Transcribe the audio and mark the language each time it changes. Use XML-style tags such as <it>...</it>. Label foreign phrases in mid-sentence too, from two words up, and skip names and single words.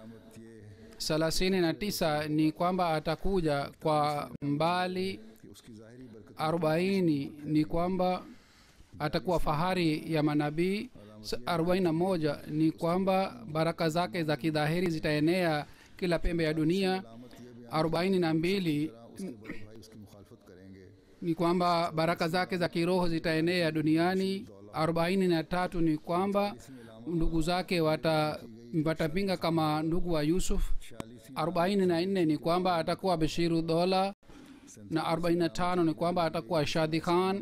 <sw>39 ni kwamba atakuja kwa mbali. 40 ni kwamba atakuwa fahari ya manabii. 41 ni kwamba baraka zake za kidhahiri zitaenea kila pembe ya dunia. 42</sw> <ur>اس کے بڑے بھائی اس کی مخالفت کریں گے</ur> <sw>ni kwamba baraka zake za kiroho zitaenea duniani. 43 ni kwamba ndugu zake watapinga kama ndugu wa Yusuf. 44 ni kwamba atakuwa Bashiru Dola. Na 45 ni kwamba atakuwa Shadi Khan.</sw>